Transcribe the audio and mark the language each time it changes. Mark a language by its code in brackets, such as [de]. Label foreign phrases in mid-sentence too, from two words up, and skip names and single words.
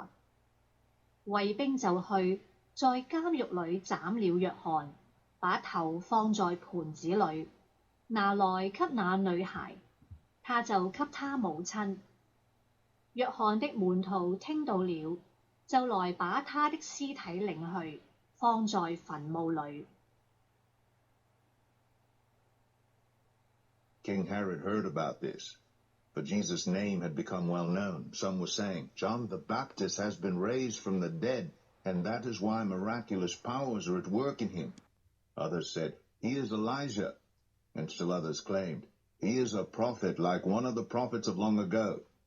[zh] 衛兵就去，在監獄裏斬了約翰，把頭放在盤子裏，拿來給那女孩，他就給他母親。約翰的門徒聽到了，就來把他的屍體領去，放在墳墓裏。 [en] King Herod heard about this, for Jesus' name had become well known. Some were saying, John the Baptist has been raised from the dead, and that is why miraculous powers are at work in him. Others said, he is Elijah, and still others claimed, he is a prophet like one of the prophets of long ago.